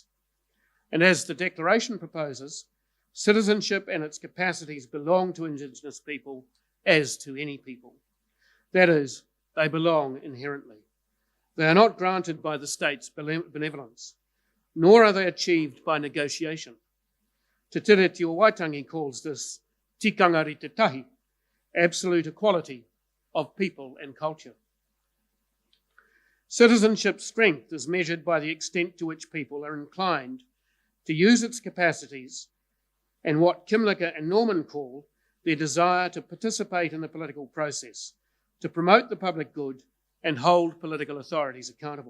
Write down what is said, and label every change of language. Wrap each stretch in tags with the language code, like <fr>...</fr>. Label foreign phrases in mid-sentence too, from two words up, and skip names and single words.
<en>And as the Declaration proposes, citizenship and its capacities belong to Indigenous people as to any people. That is, they belong inherently. They are not granted by the state's benevolence, nor are they achieved by negotiation. Te Tere Te Waitangi calls this</en> <mi>tikanga ri te tahi,</mi> <en>absolute equality of people and culture. Citizenship strength is measured by the extent to which people are inclined to use its capacities and what Kimlicka and Norman call their desire to participate in the political process, to promote the public good and hold political authorities accountable.</en>